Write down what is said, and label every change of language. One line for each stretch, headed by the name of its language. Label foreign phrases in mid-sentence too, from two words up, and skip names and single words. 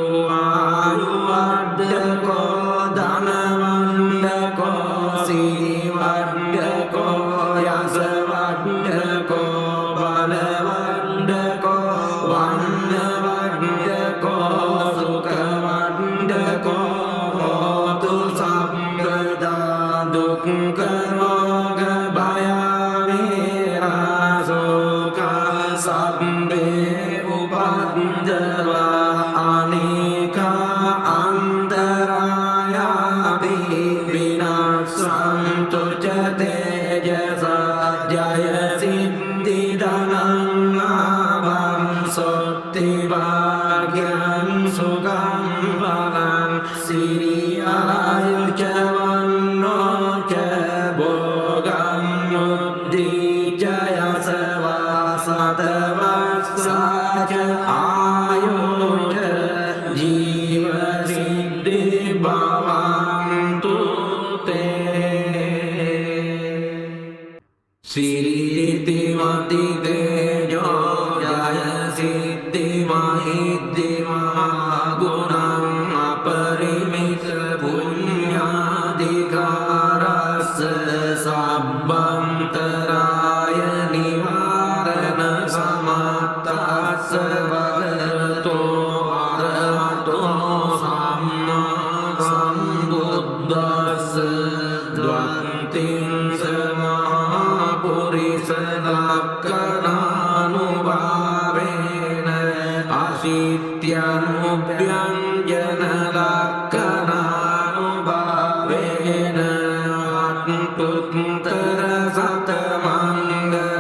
Pali: ආයුවද්දකෝ ධනවන්දකෝ සිරිවද්දකෝ යසවද්දකෝ බලවද්දකෝ වන්නවද්දකෝ සුඛවද්දකෝ හෝතු සම්පදා දුක්ඛ රෝග භය වේරා සෝක සම්බේ උපද්දවා අනේකා අන්තරායාපි විනාශන්තු ච තේජසා ජය සිද්ධි ධනං ලාභං සොත්ති භාග්‍යං සුඛං බලං සිරියායුච වන්නෝ ච භෝගං මුද්ධි ච යසවා සතවස්සා ච ආයෝ ච ජීව සිද්ධි භවන්තු තේ සිරිති මති තේජෝ ජය සිද්ධි මහිද්දි මහා ගුණං අපරිමිත පුඤ්ඤාධිකාරස්ස සබ්බන්තරාය නිවාරණ සමත්තස්ස භගවතෝ අරහතෝ සම්මා සම්බුද්දස්ස ද්වන්තිං සමහා පුරිස ලක්ඛණානුභාවේන අසිත්‍යනුභ්‍යංජන ලක්ඛණානුභාවේන අත්තුත්තර සතමංගල